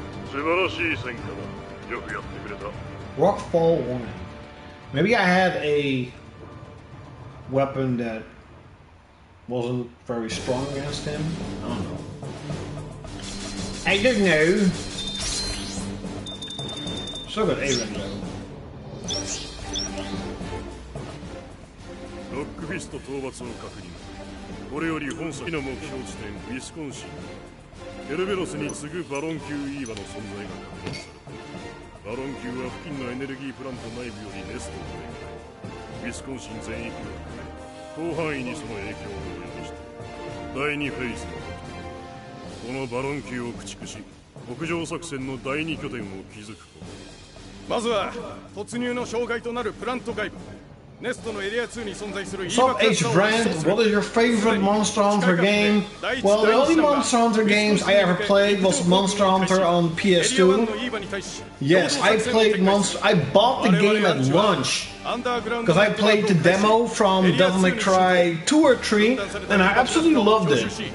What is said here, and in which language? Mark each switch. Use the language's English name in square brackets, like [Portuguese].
[Japanese] 素晴らしい戦果だ。よくやってくれた。 [English] Rockfall 1. Maybe I had a weapon that wasn't very strong against him. I don't know. I don't know. So good A-rank though. [Japanese] ロックフィスト討伐を確認。これより本作の目標地点ウィスコンシン。ケルベロスに次ぐバロン級イーバの存在が確認された。バロン級は付近のエネルギープラント内部よりネストを展開。ウィスコンシン全域を含め広範囲にその影響を及ぼして第2フェーズのこのバロン級を駆逐し北上作戦の第2拠点を築くこと。まずは突入の障害となるプラント外部。ネストのエリア2に存在する [English] Sup H Brand, what is your favorite Monster Hunter game? Well, the only Monster Hunter games I ever played was Monster Hunter on PS2. Yes, I played I bought the game at launch because I played the demo from Devil May Cry 2 or 3 and I absolutely loved it.